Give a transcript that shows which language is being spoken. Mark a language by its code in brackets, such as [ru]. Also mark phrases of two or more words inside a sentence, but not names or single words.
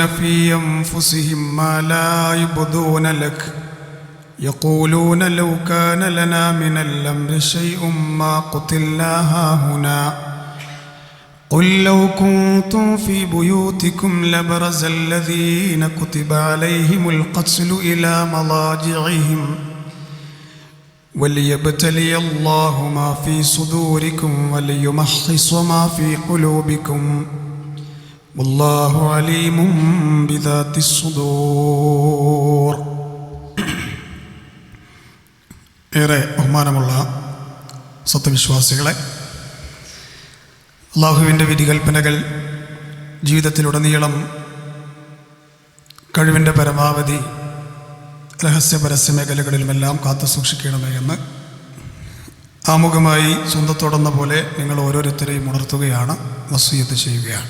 [ar] في أنفسهم ما لا يبدون لك يقولون لو كان لنا من الأمر شيء ما قتلنا هاهنا قل لو كنتم في بيوتكم لبرز الذين كتب عليهم القتل إلى مضاجعهم وليبتلي الله ما في صدوركم وليمحص ما في قلوبكم والله عليم بذات الصدور. [ml] ഏറെ ബഹുമാനമുള്ള സത്യവിശ്വാസികളെ, അള്ളാഹുവിൻ്റെ വിധികൽപ്പനകൾ ജീവിതത്തിലുടനീളം കഴിവിൻ്റെ പരമാവധി രഹസ്യ പരസ്യ മേഖലകളിലുമെല്ലാം കാത്തു സൂക്ഷിക്കണമേ എന്ന് ആമുഖമായി സ്വന്തത്തോടെന്ന പോലെ നിങ്ങൾ ഓരോരുത്തരെയും ഉണർത്തുകയാണ്, വസിയ്യത്ത് ചെയ്യുകയാണ്.